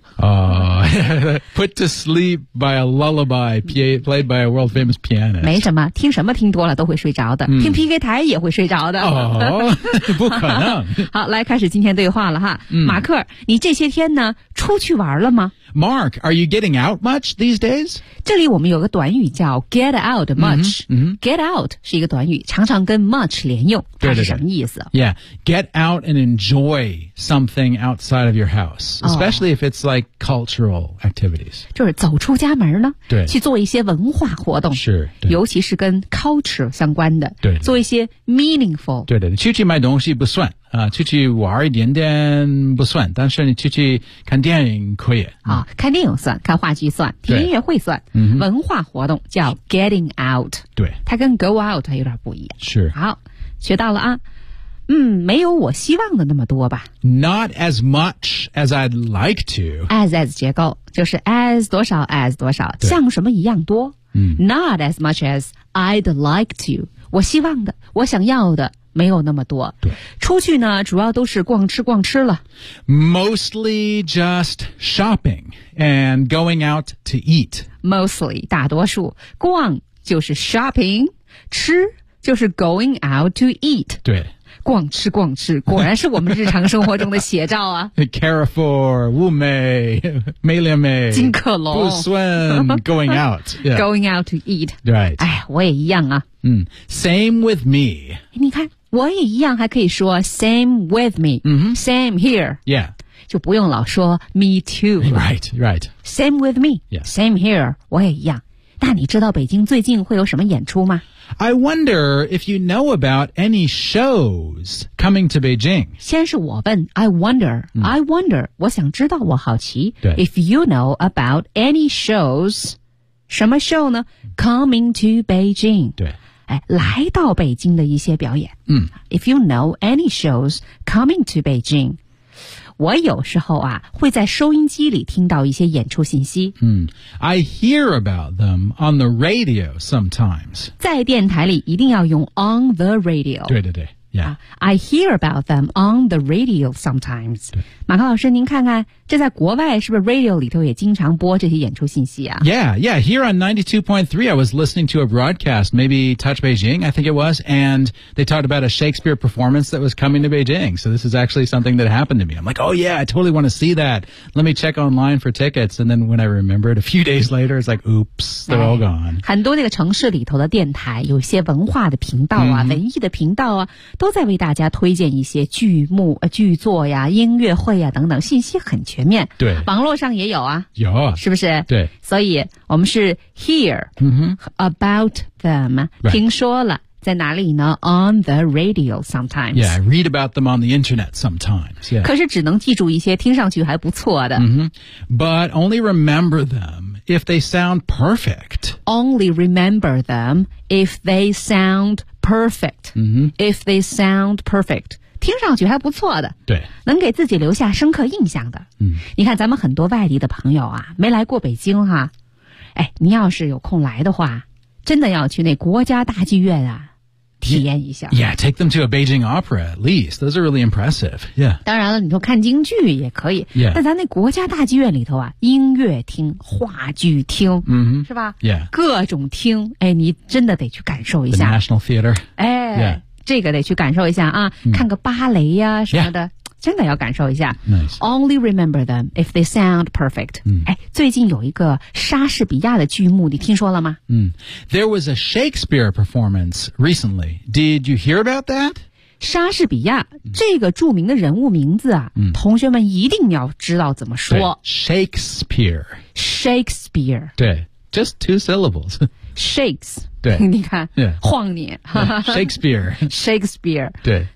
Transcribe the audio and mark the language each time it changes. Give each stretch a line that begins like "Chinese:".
English: Put to sleep by a lullaby played by a world famous pianist.
Chinese: 没什么，听什么听多了都会睡着的，听 PK 台也会睡着的。不可能。好，来开始今天对话了哈。马克，你这些天呢，出去玩了吗？
English: Mark, are you getting out much these days?
Chinese: 这里我们有个短语叫 get out much. Get out 是一个短语，常常跟 much 连用，它是什么意思？
English: Yeah, get out and enjoy something outside of your house, especially if it's like cultural activities.
Chinese: 就是走出家门呢，去做一些文化活动，是，尤其是跟 culture 相关的，对，做一些 meaningful. 对对，出去买东西不算。出去玩一点点不算，但是你出去看电影可以。看电影算，看话剧算，听音乐会算，文化活动叫 getting out。对，它跟 go out 有点不一样。是。好，学到了啊。没有我希望的那么多吧。
English: Not as much as I'd like to。
Chinese: As 结构就是 as 多少 as 多少，像什么一样多。
English: Not as much as I'd like to。
Chinese: 我希望的，我想要的。没有那么多。对。出去呢主要都是逛吃逛吃了。
English: Mostly just shopping and going out to eat.
Chinese: Mostly, 大多数。逛就是 shopping, 吃就是
English: going out to eat.
Chinese: 对。逛吃逛吃果然是我们日常生活中的写照啊。 Carrefour, 物美美廉美金客隆。不算 going out.、
English: Yeah. Going out to eat. Right.
Chinese: 哎我也一样啊。
English: Same with me.
Chinese: 你看我也一样还可以说
English: same with me.、Same here. Yeah.
Chinese: 就不用老说 me too.
English: Right, right. Same with me.、 Yeah. Same here.
Chinese: 我也一样。那你知道北京最近会有什么演出吗？
English: I wonder if you know about any shows coming to Beijing. 先是我问 I wonder,、I wonder,
Chinese: 我想知道我好奇
English: if you know about any shows, 什么 show 呢 coming to Beijing.
Chinese: 对、来到北京的一些表演、
English: if you know any shows coming to Beijing.
Chinese: 我有时候啊会在收音机里听到一些演出信息。
English: I hear about them on the radio sometimes.
Chinese: 在电台里一定要用 on the radio. 对对对
English: I hear about them on the radio sometimes.
Chinese: 马克老师您看看这在国外是不是 radio 里头也经常播这些演出信息啊
English: Yeah, here on 92.3 I was listening to a broadcast, maybe Touch Beijing, I think it was, and they talked about a Shakespeare performance that was coming to Beijing. So this is actually something that happened to me. I'm like, oh yeah, I totally want to see that. Let me check online for tickets. And then when I remembered a few days later, it's like, oops, they're all gone.
Chinese: 很多那个城市里头的电台有些文化的频道啊、文艺的频道啊都在为大家推荐一些剧目、剧作呀、音乐会呀等等，信息很全面。对，网络上也有啊，有啊，是不是？对，所以我们是 hear、about them， 听说了，在哪里呢 ？
English: On the radio sometimes. Yeah, I read about them on the internet sometimes. Yeah.
Chinese: 可是只能记住一些听上去还不错的。
English: But only remember them if they sound perfect. Only remember them if they sound. Perfect.、If they sound perfect.
Chinese: 听上去还不错的。对。能给自己留下深刻印象的。你看咱们很多外地的朋友啊没来过北京哈、哎。你要是有空来的话真的要去那国家大剧院啊体验一下。
English: Yeah, take them to a Beijing opera at least. Those are really impressive. Yeah.
Chinese: 当然了你说看京剧也可以。
English: Yeah.
Chinese: 但咱那国家大剧院里头啊音乐厅话剧厅、是吧
English: Yeah.
Chinese: 各种厅、哎、你真的得去感受一下。
English: The National Theater.
Chinese: 哎、
English: yeah.
Chinese: 这个得去感受一下啊、看个芭蕾呀、什么的。
English: Yeah.
Chinese: 真的要感受一下、
English: nice. Only remember them if they sound perfect、
Chinese: 哎、最近有一个莎士比亚的剧目你听说了吗、
English: There was a Shakespeare performance recently Did you hear about that?
Chinese: 莎士比亚、这个著名的人物名字啊、同学们一定要知道怎么说
English: Shakespeare Shakespeare 对 Just two syllables Shakes
Chinese: 对你看、
English: yeah.
Chinese: 晃你、
English: Shakespeare Shakespeare
Chinese: 对